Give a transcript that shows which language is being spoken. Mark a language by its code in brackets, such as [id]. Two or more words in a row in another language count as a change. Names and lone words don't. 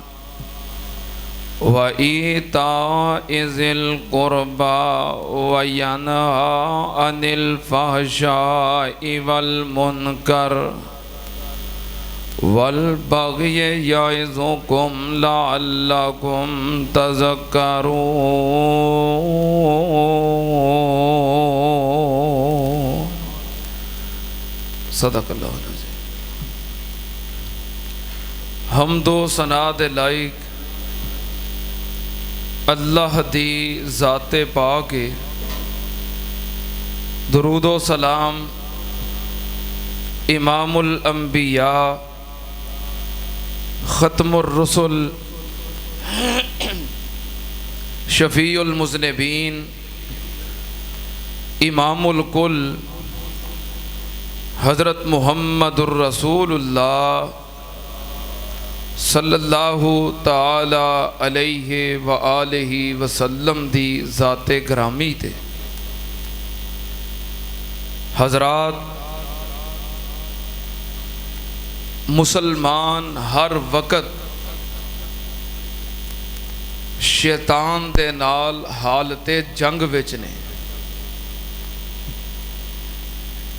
[ar] وإيتاء ذي القربى وينهى عن الفحشاء والمنكر والبغي يعظكم لعلكم تذكرون. صدق الله العظيم. [pa] حمد و ثنا دے لائق اللہ دی ذاتِ پاک ہے. درود و سلام [ar] إمام الأنبياء ختم الرسل شفيع المذنبين إمام الكل حضرت محمد رسول الله صلى الله تعالى عليه وآله وسلم [pa] دی ذاتِ گرامی تے. حضرات مسلمان ہر وقت شیطان دے نال حالتِ جنگ وچ نے.